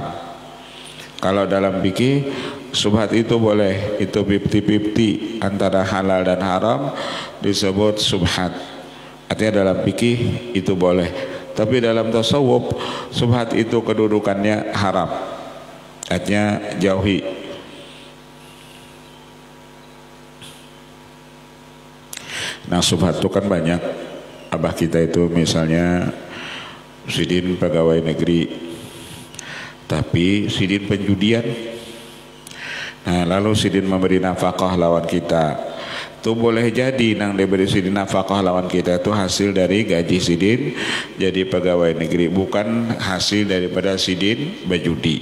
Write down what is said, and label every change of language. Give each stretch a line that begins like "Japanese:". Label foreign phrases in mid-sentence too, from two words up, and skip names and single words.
Indonesian: Kalau dalam fikih subhat itu boleh, itu 50-50 antara halal dan haram disebut subhat. Artinya dalam fikih itu boleh, tapi dalam tasawuf subhat itu kedudukannya haram. artinya jauhi. Nah subhat itu kan banyak.
Banjar: Abah kita itu misalnya sidin pegawai negeri, tapi sidin penjudian. Nah lalu sidin memberi nafkah lawan kita, itu boleh jadi nang diberi sidin nafkah lawan kita itu hasil dari gaji sidin jadi pegawai negeri, bukan hasil daripada sidin berjudi.